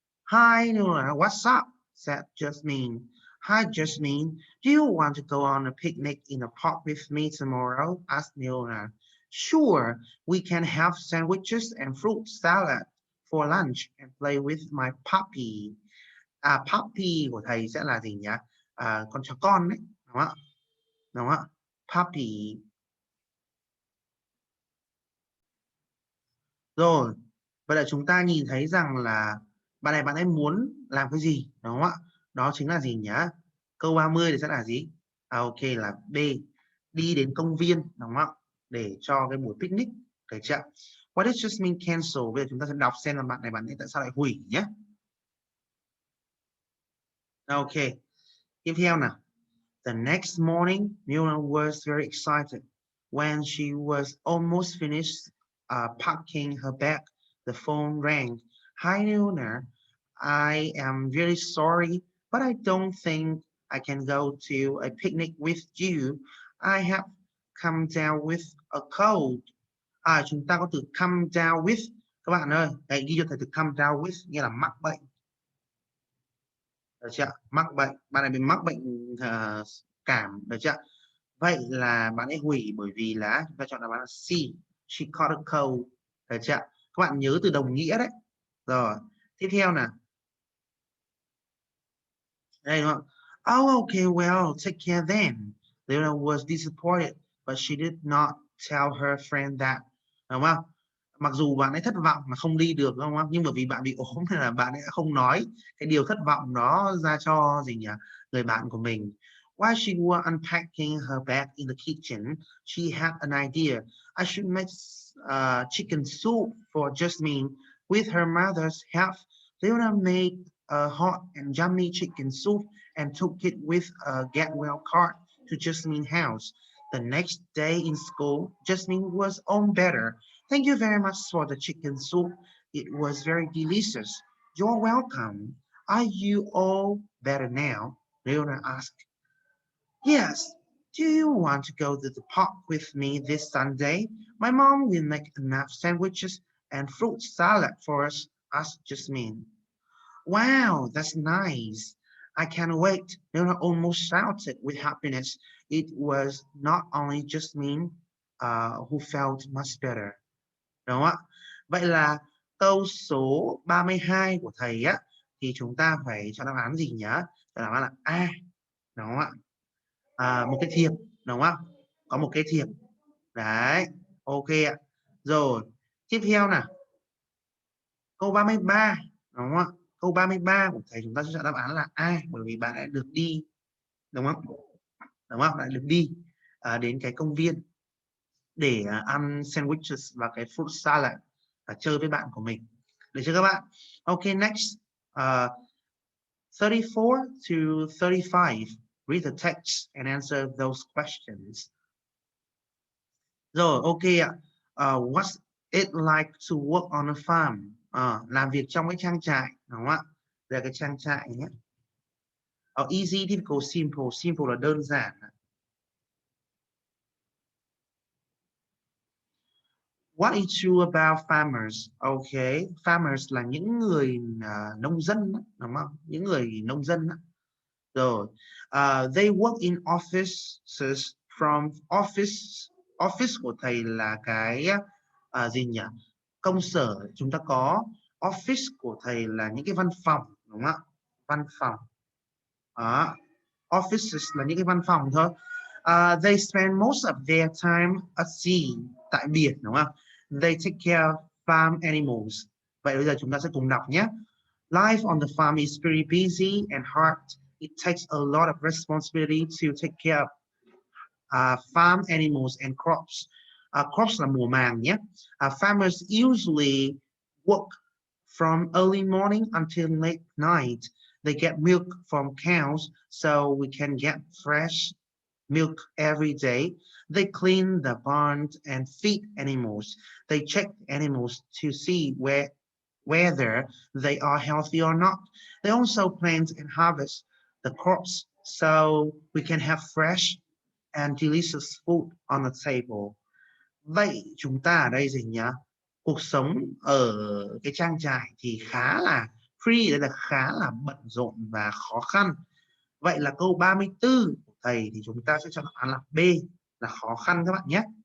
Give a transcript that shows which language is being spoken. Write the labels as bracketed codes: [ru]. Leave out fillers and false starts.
[en] Hi, Nora, what's up? Said Jasmine. Hi, Jasmine. Do you want to go on a picnic in the park with me tomorrow? Asked Nora. Sure, we can have sandwiches and fruit salad for lunch and play with my puppy. [vi] À, puppy của thầy sẽ là gì nhỉ? Con chó con đấy, đúng không ạ? Đúng không ạ? Puppy. Rồi, vậy là chúng ta nhìn thấy rằng là bạn ấy muốn làm cái gì, đúng không ạ? Đó chính là gì nhỉ? Câu 30 thì sẽ là gì? Ok là B, đi đến công viên, đúng không ạ? Để cho cái buổi picnic, được chưa? [en] What does just mean cancel? [vi] Bây giờ chúng ta sẽ đọc xem là bạn ấy tại sao lại hủy nhé. Ok, tiếp theo nào. [en] The next morning, Mila was very excited. When she was almost finished packing her bag, the phone rang. Hi, Mila. I am really sorry, but I don't think I can go to a picnic with you. I have come down with a cold. [vi] Chúng ta có từ come down with. Các bạn ơi, hãy ghi cho thầy từ come down with nghĩa là mắc bệnh. Được chưa? Mắc bệnh. Bạn này bị mắc bệnh cảm. Được chưa? Vậy là bạn ấy hủy bởi vì là chúng ta chọn đáp án là C. [en] She caught a cold. [vi] Được chưa? Các bạn nhớ từ đồng nghĩa đấy. Rồi. Tiếp theo nào. Đây đúng không? [en] Oh, okay, well, take care then. Lena was disappointed, but she did not tell her friend that. [vi] Đúng không? Mặc dù bạn ấy thất vọng mà không đi được đúng không? Nhưng bởi vì bạn bị ốm nên là bạn ấy không nói cái điều thất vọng đó ra cho gì nhỉ? Người bạn của mình. [en] While she was unpacking her bag in the kitchen, she had an idea. I should make chicken soup for Jasmine. With her mother's help, Leona made a hot and yummy chicken soup and took it with a get well card to Jasmine's house. The next day in school, Jasmine was on better. Thank you very much for the chicken soup. It was very delicious. You're welcome. Are you all better now? Leona asked. Yes. Do you want to go to the park with me this Sunday? My mom will make enough sandwiches and fruit salad for us, asked Jasmine. Wow, that's nice. I can't wait. Leona almost shouted with happiness. It was not only Jasmine who felt much better. [vi] Đúng không ạ? Vậy là câu số 32 của thầy á thì chúng ta phải cho đáp án gì nhỉ? Cho đáp án là A, đúng không ạ? Một cái thiệp, đúng không? Có một cái thiệp. Đấy, ok ạ. Rồi, tiếp theo nào. Câu 33, đúng không ạ? Câu 33 của thầy chúng ta sẽ chọn đáp án là A bởi vì bạn đã được đi, đúng không? Đúng không? Đã được đi đến cái công viên để ăn sandwiches và cái fruit salad và chơi với bạn của mình. Được chưa các bạn? [en] Ok, next. 34 to 35. Read the text and answer those questions. [vi] Rồi, ok ạ. [en] What's it like to work on a farm? [vi] Làm việc trong cái trang trại, đúng không ạ? Đây là cái trang trại nhé. [en] Easy, difficult, simple. Simple [vi] là đơn giản. [en] What is true about farmers? [vi] Okay, farmers là những người nông dân, đúng không? Những người nông dân. Rồi, [en] they work in offices from office [vi] của thầy là cái gì nhỉ? Công sở chúng ta có office của thầy là những cái văn phòng, đúng không ạ? Văn phòng. Đó. Offices là những cái văn phòng thôi. [en] They spend most of their time at sea, [vi] tại biển, đúng không? [en] They take care of farm animals. [vi] Vậy bây giờ chúng ta sẽ cùng đọc nhé. [en] Life on the farm is pretty busy and hard. It takes a lot of responsibility to take care of farm animals and crops. Crops [vi] là mùa màng nhé. [en] Farmers usually work from early morning until late night. They get milk from cows, so we can get fresh milk every day. They clean the barns and feed animals. They check animals to see whether they are healthy or not. They also plant and harvest the crops so we can have fresh and delicious food on the table. [vi] Vậy chúng ta ở đây gì nhá? Cuộc sống ở cái trang trại thì khá là Free đây là khá là bận rộn và khó khăn. Vậy là câu 34 của thầy thì chúng ta sẽ chọn đáp án là B, là khó khăn các bạn nhé.